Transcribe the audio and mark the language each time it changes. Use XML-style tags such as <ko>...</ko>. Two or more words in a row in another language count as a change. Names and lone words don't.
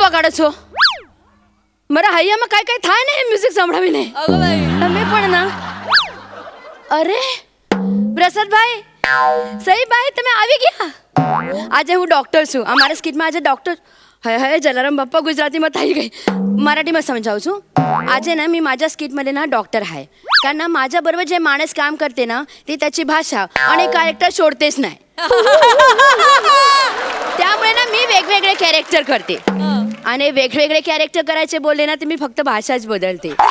<gu>છો મારા હૈયામાં કાંઈ કાંઈ થાય ને મ્યુઝિક સંભળાવીને</gu> <mr>अगं बाई</mr> <gu>તમે પણ ના અરે પ્રસાદભાઈ સહી ભાઈ તમે આવી ગયા આજે હું ડોક્ટર છું અમારા સ્કિટમાં આજે ડોક્ટર હય હય જલારામ બાप्पा ગુજરાતીમાં થઈ ગઈ</gu> <mr>मराठीमध्ये समजावू</mr> <gu>છું આજે</gu> <mr>ना मी माझ्या स्किटमध्ये ना डॉक्टर आहे कारण ना माझ्याबरोबर जे माणूस काम करते ना ती त्याची भाषा आणि कॅरेक्टर सोडतेच नाही त्यामुळे ना मी वेगवेगळे कॅरेक्टर करते आणि वेगवेगळे कॅरेक्टर करायचे बोलले ना तर मी फक्त भाषाच बदलते</mr>